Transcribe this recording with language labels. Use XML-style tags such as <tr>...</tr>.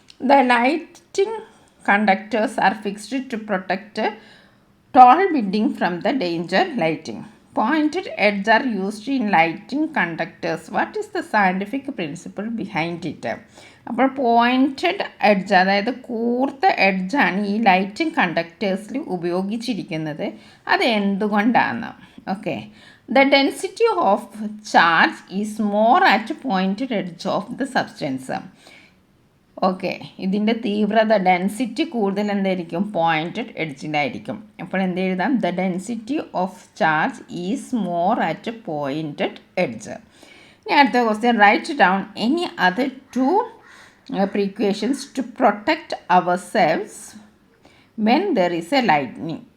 <en>The lighting conductors are fixed to protect tall building from the danger lighting. Pointed edges are used in lighting conductors. What is the scientific principle behind it?</en> <ml>അപ്പോൾ pointed edge, അതായത് കൂർത്ത എഡ്ജാണ് ഈ lighting കണ്ടക്ടേഴ്സിൽ ഉപയോഗിച്ചിരിക്കുന്നത്. അത് എന്തുകൊണ്ടാണ്? Okay,</ml> <en>The density of charge is more at pointed edge of the substance.</en> <ml>Okay, ഇതിൻ്റെ തീവ്രത density കൂടുതൽ എന്തായിരിക്കും? പോയിൻറ്റഡ് എഡ്ജിലായിരിക്കും. അപ്പോൾ എന്ത് എഴുതാം?</ml> <en>The density of charge is more at pointed edge.</en> <ml>ഇനി അടുത്ത question,</ml> <en>Write down any other two precautions to protect our cells when there is a lightning.</en>